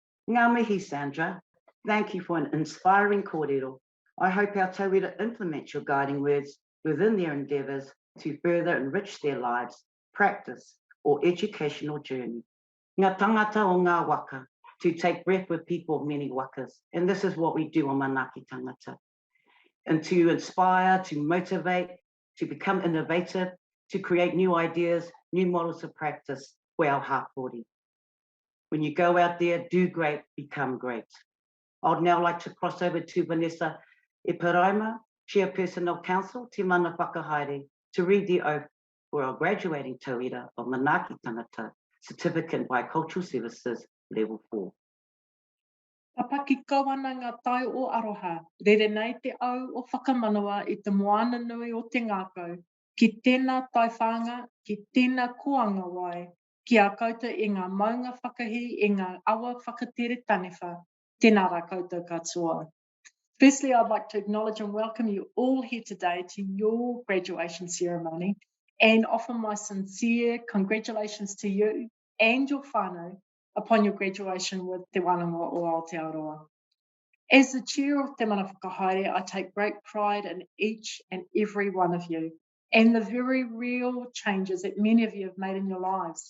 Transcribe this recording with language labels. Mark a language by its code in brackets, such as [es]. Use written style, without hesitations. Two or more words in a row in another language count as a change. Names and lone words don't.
[mi] Ngā mihi, Sandra. [en] Thank you for an inspiring kōrero. I hope our tauira implement your guiding words within their endeavours to further enrich their lives, practice, or educational journey. [mi] Ngā tangata o ngā waka, [en] to take breath with people of many wakas. And this is what we do on Manaaki Tāngata. And to inspire, to motivate, to become innovative, to create new ideas, new models of practice for our hapori. When you go out there, do great, become great. I'd now like to cross over to Vanessa Iparaima, Chairperson of Council, Te Mana Whakahaere, to read the oath for our graduating tauira of Manaaki Tāngata, Certificate in Bicultural Services, Level 4. [mi] Papaki kawana ngā tai o aroha, rere nei te au o whakamanawa i te moana nui o te ngākau, ki tēnā tai whanga, ki tēnā koanga wai, ki a koutou i ngā maunga whakahi, i ngā awa whakatere taniwha, tēnā rā koutou katoa. [en] Firstly, I'd like to acknowledge and welcome you all here today to your graduation ceremony and offer my sincere congratulations to you and your whānau upon your graduation with Te Wānanga o Aotearoa. As the chair of Te Mana Whakahaere, I take great pride in each and every one of you and the very real changes that many of you have made in your lives.